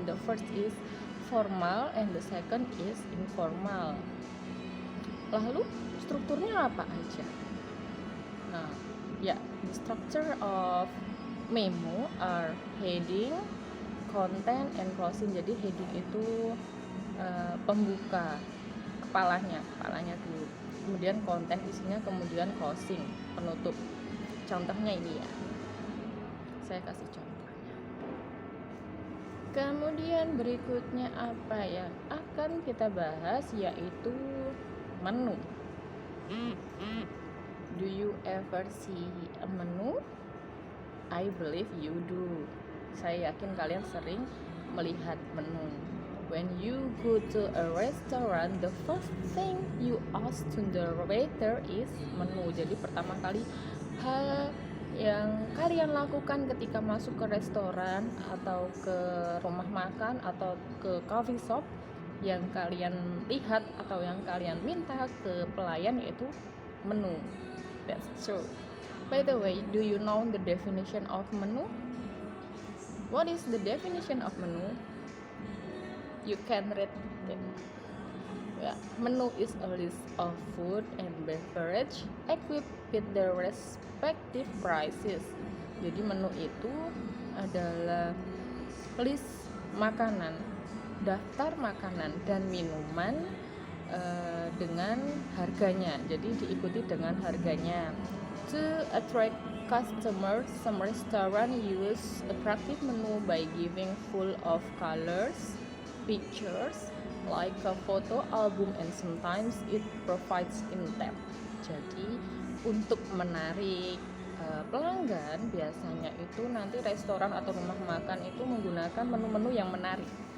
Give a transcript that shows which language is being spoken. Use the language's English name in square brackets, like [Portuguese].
[English] The first is formal and the second is informal. [Indonesian] Lalu strukturnya apa aja? Nah, ya, [English] the structure of memo are heading, content, and closing. [Indonesian] Jadi heading itu pembuka, kepalanya dulu. Kemudian konten isinya, kemudian closing, penutup. Contohnya ini ya. Saya kasih contohnya. Kemudian berikutnya apa yang akan kita bahas, yaitu menu. [English] Do you ever see a menu? I believe you do. [Indonesian] Saya yakin kalian sering melihat menu. [English] When you go to a restaurant, the first thing you ask to the waiter is menu. [Indonesian] Jadi pertama kali hal yang kalian lakukan ketika masuk ke restoran atau ke rumah makan atau ke coffee shop, yang kalian lihat atau yang kalian minta ke pelayan yaitu menu. [English] That's true. By the way, do you know the definition of menu? What is the definition of menu? You can read it. Yeah. Menu is a list of food and beverage equipped with their respective prices. [Indonesian] Jadi menu itu adalah list makanan, daftar makanan dan minuman dengan harganya. Jadi diikuti dengan harganya. [English] To attract customers, some restaurants use attractive menu by giving full of colors, pictures, like a photo album, and sometimes it provides in tab. [Indonesian] Jadi untuk menarik pelanggan, biasanya itu nanti restoran atau rumah makan itu menggunakan menu-menu yang menarik.